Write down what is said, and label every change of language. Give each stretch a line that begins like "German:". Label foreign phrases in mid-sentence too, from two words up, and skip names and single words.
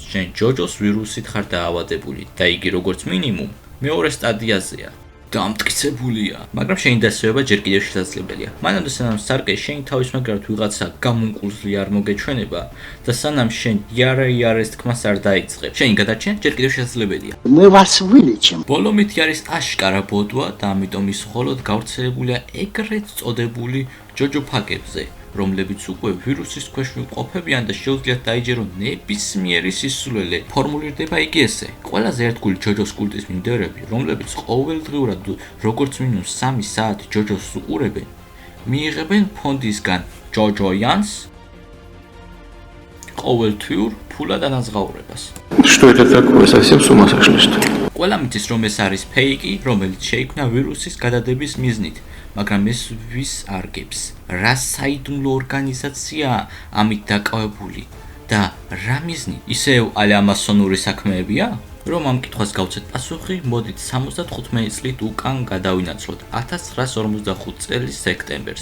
Georgian: შენ ჯოჯოს ვირუსით ხარ დაავადებული და იგი როგორც მინიმუმ მეორე სტადიაზეა. დამტკიცებულია, მაგრამ შენი დასვენება ჯერ კიდევ შესაძლებელია. მანამდე სანამ სარკე შენი თავის მაგარად ვიღაცა გამონკულზლი არ მოგეჩვენება და სანამ შენ იარეს თქმას არ დაიწყებ, შენი გადარჩენა ჯერ კიდევ შესაძლებელია.
Russian: Мы вас вылечим.
Georgian: ბოლო მითი არის აშკარა ბოდვა და ამიტომ ის მხოლოდ გავრცელებულია ეგრეთ წოდებული ჯოჯო ფაკებზე, რომლებიც უკვე ვირუსის ქვეშ ვიმყოფებიან და შეუძლიათ დაიჯერონ ნებისმიერი სისულელე. ფორმულირდება იგი ესე: ყველაზე ერთგული ჯოჯოს კულტის მიმდევრები, რომლებიც ყოველდღიურად როგორც მინიმუმ 3 საათი ჯოჯოს უყურებენ, მიიღებენ ფონდისგან ჯოჯოიანს ყოველთვიურ ფულად ანაზღაურებას.
Russian: Что это такое? Совсем с ума сошли, что ли?
Georgian: ყველა მითის რომ ეს არის ფეიკი, რომელიც შეიქმნა ვირუსის გადადების მიზნით, მაგრამ ეს ვის არგებს? რა საიდუმლო ორგანიზაციაა ამით დაკავებული და რა მიზნით? ისევ ალამასონური საქმეებია? რომ ამ კითხვას გავცეთ პასუხი, მოდით 75 წლით უკან გადავინაცვლოთ 1945 წლის სექტემბერს.